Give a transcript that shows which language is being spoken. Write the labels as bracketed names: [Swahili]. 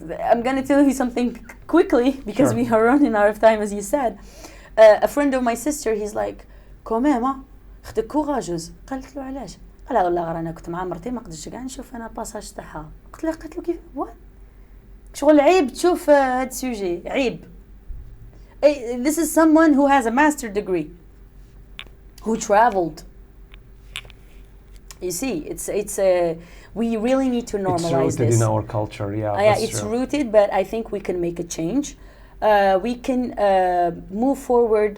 [English] I'm going to tell you something quickly because Sure. we are running out of time, as you said. A friend of my sister, he's like, [Arabic] كوميما اختك كوراجوز. قالت له علاش؟ قال لها والله غير انا كنت مع مرتي ما قدرتش كاع نشوف انا الباساج تاعها. قالت له كيف وات؟ شغل عيب تشوف هاد السوجي عيب. [English] This is someone who has a master degree, who traveled. You see, it's we really need to normalize it's rooted this. in our culture, yeah. Yeah, it's true. rooted, but I think we can make a change. We can move forward.